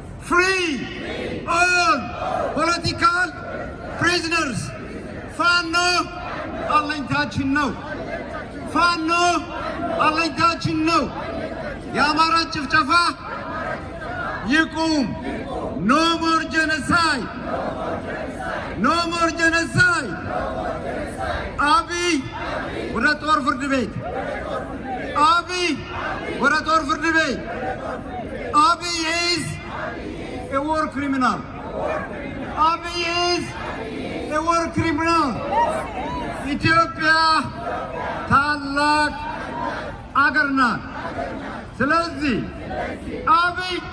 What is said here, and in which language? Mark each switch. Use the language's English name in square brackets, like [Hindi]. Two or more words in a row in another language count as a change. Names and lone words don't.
[English] free all political prisoners. [Amharic] Fano አለኝታችን ነው። ፋኖ አለኝታችን ነው። የአማራ ጭፍጨፋ ይቁም። [English] No more genocide. No more genocide. [Amharic] አብይ ወደ ጦር ፍርድ ቤት። አብይ ወደ ጦር ፍርድ ቤት። አብይ [English] is a war criminal. አብይ is a war criminal. [Amharic] ኢትዮጵያ ታላቅ አገር ናት። ስለዚህ አብይ